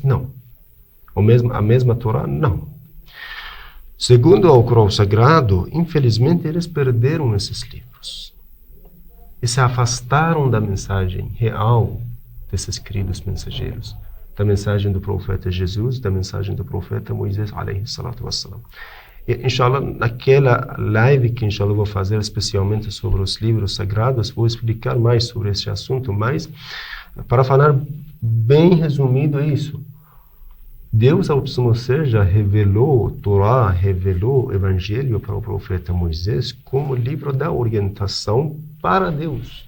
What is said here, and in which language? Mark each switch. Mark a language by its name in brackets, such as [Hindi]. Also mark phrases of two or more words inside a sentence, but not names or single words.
[Portuguese] Não. A mesma Torá? Não. Segundo o Alcorão Sagrado, infelizmente, eles perderam esses livros e se afastaram da mensagem real desses queridos mensageiros, da mensagem do profeta Jesus, da mensagem do profeta Moisés, [Arabic] عليه الصلاة والسلام. [Portuguese] E, inshallah, naquela live que, inshallah, vou fazer especialmente sobre os livros sagrados, vou explicar mais sobre esse assunto, mas, para falar bem resumido, é isso. Deus Altíssimo seja revelou Torá, revelou o Evangelho para o profeta Moisés como livro da orientação para Deus.